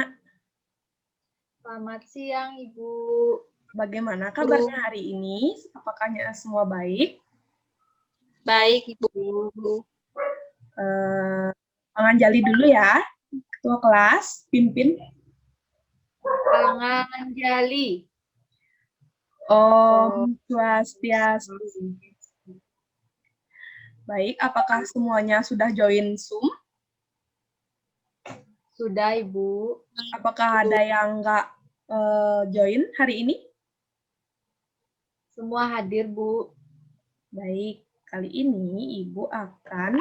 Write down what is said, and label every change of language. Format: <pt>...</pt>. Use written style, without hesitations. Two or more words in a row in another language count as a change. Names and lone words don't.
<id>Selamat siang, Ibu. Bagaimana kabarnya hari ini? Apakah semua baik? Baik, Ibu. Panganjali dulu ya, ketua kelas, pimpin. Panganjali.</id> <sa>Om Swastiastu.</sa> <id>Baik, apakah semuanya sudah join Zoom? Sudah, Ibu. Apakah ada yang nggak join hari ini? Semua hadir, Bu. Baik, kali ini Ibu akan</id>